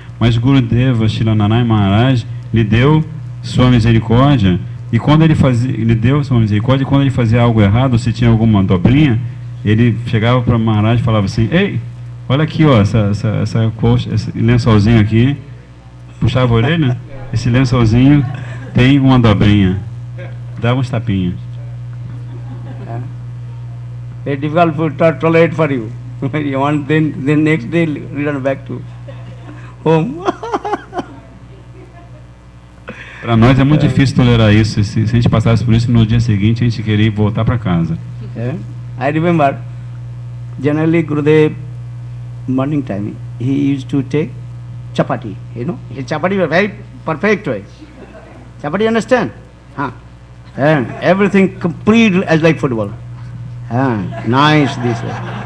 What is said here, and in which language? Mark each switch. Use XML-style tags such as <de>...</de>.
<pt>Mas Gurudeva, Srila Narayana Maharaj, lhe deu sua misericórdia, e quando ele fazia algo errado, se tinha alguma dobrinha, ele chegava para Maharaj e falava assim: ei, olha aqui, ó, essa coxa, esse lençolzinho aqui, puxava a orelha, esse lençolzinho tem uma dobrinha, dava uns tapinhas.</pt> <en>Very difficult to tolerate for you. You want then next day return back to home.</en> <pt>Para nós é muito difícil tolerar isso. Se a gente passasse por isso, no dia seguinte a gente queria voltar para casa.</pt> <en>I remember, generally Gurudev, morning time, he used to take chapati. You know, his chapati were very perfect way. Somebody understand? Huh? And everything complete as like football. Nice this way.</en>